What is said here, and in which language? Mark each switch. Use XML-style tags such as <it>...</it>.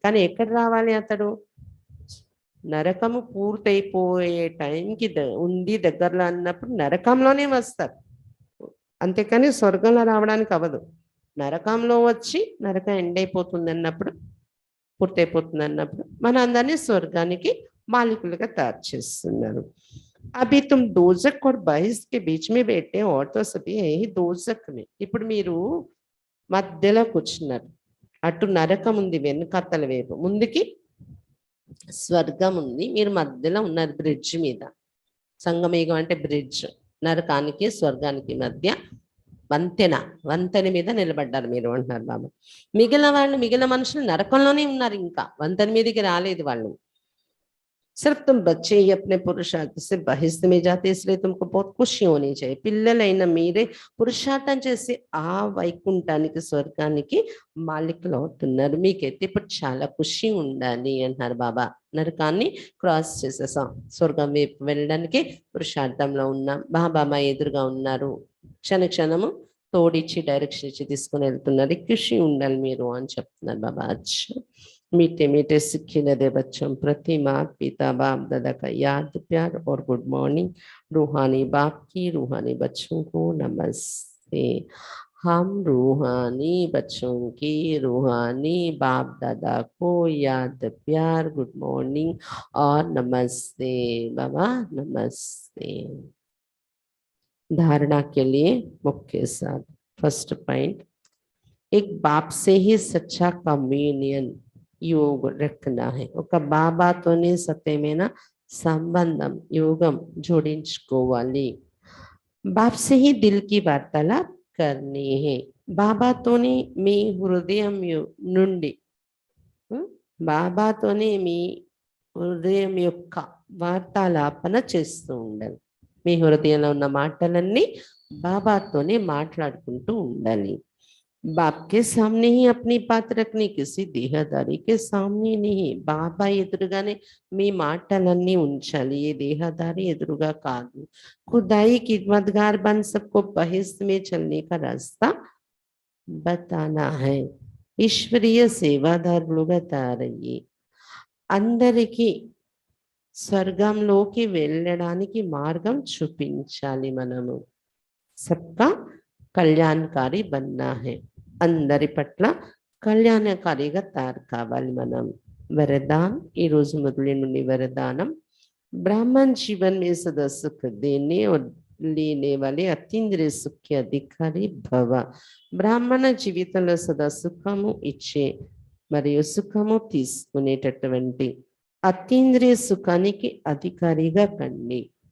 <te>కానీ ఎక్కడ రావాలి అతడు? నరకము పూర్తయిపోయే టైంకి ఉంది దగ్గరలో అన్నప్పుడు నరకంలోనే వస్తారు, అంతేకాని స్వర్గంలో రావడానికి అవ్వదు. నరకంలో వచ్చి నరకం ఎండ్ అయిపోతుంది అన్నప్పుడు, పూర్తయిపోతుంది అన్నప్పుడు మన అందరినీ స్వర్గానికి మాలికులుగా తయారు చేస్తున్నారు.</te> <hi>అభి తుమ్ దోజక్ और బహిష్ के बीच में बैठे और तो सभी है ही दोजक में.</hi> <te>ఇప్పుడు మీరు మధ్యలో కూర్చున్నారు, అటు నరకం ఉంది వెనుకత్తల వైపు, ముందుకి స్వర్గం ఉంది, మీరు మధ్యలో ఉన్నారు బ్రిడ్జ్ మీద. సంగమయుగం అంటే బ్రిడ్జ్, నరకానికి స్వర్గానికి మధ్య వంతెన మీద నిలబడ్డారు మీరు అంటున్నారు బాబా. మిగిలిన మనుషులు నరకంలోనే ఉన్నారు, ఇంకా వంతెన మీదకి రాలేదు వాళ్ళు.</te> <hi>सिर्फ तुम बच्चे ही अपने पुरुषार्थ से बहिष्ठ में जाते, इसलिए तुमको बहुत खुशी होनी चाहिए.</hi> <te>పిల్లలైన మీరే పురుషార్థం చేసి ఆ వైకుంఠానికి స్వర్గానికి మాలికలు అవుతున్నారు, మీకైతే ఇప్పుడు చాలా ఖుషి ఉండాలి అంటున్నారు బాబా. నరకాన్ని క్రాస్ చేసేసాం, స్వర్గం వైపు వెళ్ళడానికి పురుషార్థంలో ఉన్నాం, బాబా మా ఎదురుగా ఉన్నారు, క్షణము తోడిచ్చి డైరెక్షన్ ఇచ్చి తీసుకుని వెళ్తున్నారు, ఖుషి ఉండాలి మీరు అని చెప్తున్నారు బాబా.</te> <hi>అచ్చా मीठे मीठे सिक्खी नदे बच्चों प्रति मात पिता बाप दादा का याद प्यार और गुड मॉर्निंग. रूहानी बाप की रूहानी बच्चों को नमस्ते. हम रूहानी बच्चों की रूहानी बाप दादा को याद प्यार गुड मॉर्निंग और नमस्ते बाबा, नमस्ते. धारणा के लिए मुख्य साथ. फर्स्ट पॉइंट, एक बाप से ही सच्चा कम्युनियन योग रखना है.</hi> <te>ఒక బాబాతోనే సత్యమైన సంబంధం యోగం జోడించుకోవాలి.</te> <hi>బాప్ से ही दिल की वार्तालाप करनी है.</hi> <te>బాబాతోనే మీ హృదయం నుండి, బాబాతోనే మీ హృదయం యొక్క వార్తాలాపన చేస్తూ ఉండాలి. మీ హృదయంలో ఉన్న మాటలన్నీ బాబాతోనే మాట్లాడుకుంటూ ఉండాలి.</te> <hi>बाप के सामने ही अपनी बात रखनी, किसी देहदारी के सामने नहीं.</hi> <te>బాబా ఎదురుగానే మీ మాటలన్నీ ఉంచాలి, ఏ దేహదారి ఎదురుగా కాదు.</te> <hi>खुदाई खिदमतगार बन सबको बहिष्ठ में चलने का रास्ता बताना है.</hi> <te>ఈశ్వరీయ సేవాదారులుగా తయారయ్యి అందరికీ స్వర్గంలోకి వెళ్ళడానికి మార్గం చూపించాలి మనము.</te> <hi>సబ్కా కళ్యాణకారి బన్నా హై,</hi> <te>అందరి పట్ల కళ్యాణకారిగా తయారు కావాలి మనం. వరదాన్, ఈ రోజు మొదటి నుండి వరదానం.</te> <hi>ब्राह्मण जीवन में सदा सुख देने और लेने वाले</hi> <te>అతీంద్రియ సుఖ అధికారి భవ. బ్రాహ్మణ జీవితంలో సదా సుఖము ఇచ్చే మరియు సుఖము తీసుకునేటటువంటి అతీంద్రియ సుఖానికి అధికారిగా కండి.</te>